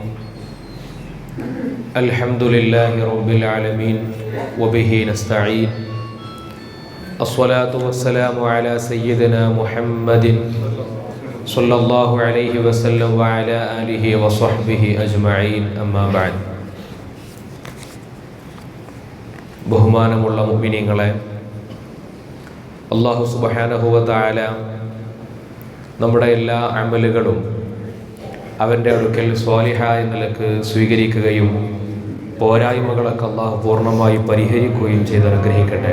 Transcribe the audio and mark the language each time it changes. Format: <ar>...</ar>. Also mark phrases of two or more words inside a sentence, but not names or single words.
<ar>الحمد لله رب العالمين وبه نستعين. الصلاة والسلام على سيدنا محمد صلى الله عليه وسلم وعلى آله وصحبه أجمعين. أما بعد.</ar> <ml>ബഹുമാനമുള്ള മുഅ്മിനീങ്ങളെ,</ml> <ar>الله سبحانه و تعالى</ar> <ml>നമ്മുടെ എല്ലാ അമലുകളും അവൻ്റെ അടുക്കൽ സ്വാലിഹായ നിലക്ക് സ്വീകരിക്കുകയും പോരായ്മകളൊക്കെ അല്ലാഹു പൂർണ്ണമായി പരിഹരിക്കുകയും ചെയ്ത് അനുഗ്രഹിക്കട്ടെ.</ml>